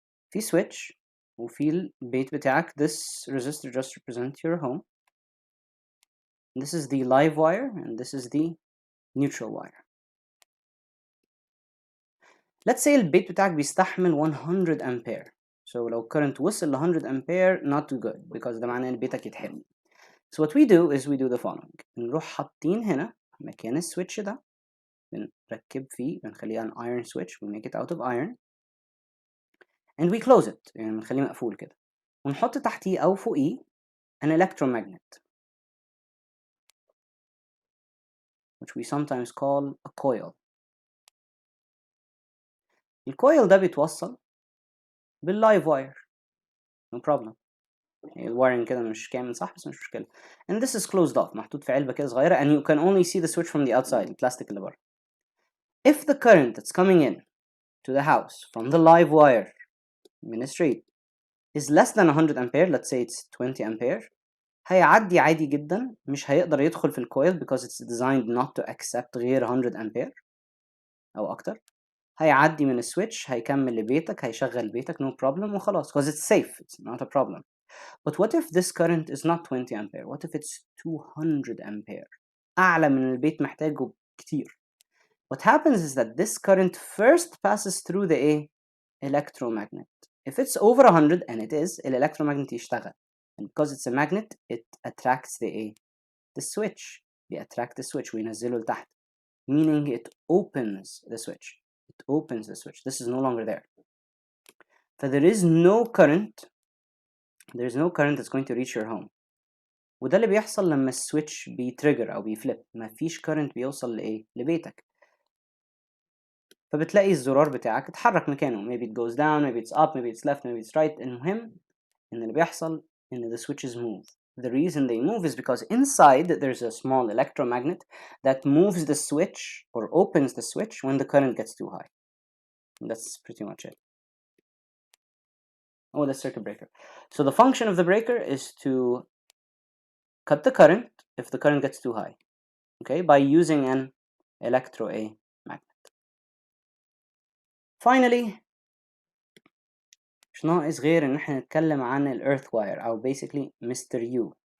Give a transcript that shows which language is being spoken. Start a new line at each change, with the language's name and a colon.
Arabic: في switch وفي البيت بتاعك.
English: This resistor just represents your home. This is the live wire and this is the neutral wire. Let's say
Arabic: البيت بتاعك بيستحمل 100 ampere. So لو current وصل ل 100 ampere
English: not too good because
Arabic: ده معناه ان بيتك يتحرق. So what we do is we do the following. نروح حاطين هنا مكان السويتش ده، بنركب فيه، بنخليه
English: an iron switch, we make it out of iron and we close it،
Arabic: يعني بنخليه مقفول كده، ونحط تحتيه أو فوقيه
English: an electromagnet which we sometimes call a coil.
Arabic: الكويل ده بيتوصل باللايف واير no problem. الوايرنج كده مش كامل صح بس مش مشكلة.
English: and this is closed off،
Arabic: محطوط في علبة كده صغيرة
English: and you can only see the switch from the outside،
Arabic: البلاستيك اللي بره.
English: If the current that's coming in to the house from the live wire من street is less than 100 ampere, let's say it's 20 ampere،
Arabic: هيعدي عادي جدا، مش هيقدر يدخل في الكويل
English: because it's designed not to accept
Arabic: غير 100 ampere أو أكتر. هيعدي من السويتش، هيكمل لبيتك، هيشغل بيتك
English: no problem وخلاص because it's safe, it's not a problem. But what if this current is not 20 ampere? What if it's 200 ampere?
Arabic: أعلى من البيت محتاجه كتير.
English: What happens is that this current first passes through the electromagnet. If it's over 100 and it is, electromagnet يشتغل. And because it's a magnet, it attracts the switch. بيattract the switch
Arabic: وينزله لتحت.
English: Meaning it opens the switch. It opens the switch. This is no longer there. So there is no current. There is no current that's going to reach your home.
Arabic: وده اللي بيحصل لما السويتش بيتريجر أو بيفليب. مفيش current بيوصل لبيتك. فبتلاقي الزرار بتاعك اتحرك مكانه.
English: Maybe it goes down, maybe it's up, maybe it's left, maybe it's right.
Arabic: المهم إن اللي بيحصل إن
English: the switches move. The reason they move is because inside there's a small electromagnet that moves the switch or opens the switch when the current gets too high. And that's pretty much it. Oh, the circuit breaker. So the function of the breaker is to cut the current if the current gets too high, okay, by using an magnet.
Arabic: Finally, مش ناقص غير ان احنا نتكلم عن الارث واير او basically مستر يو.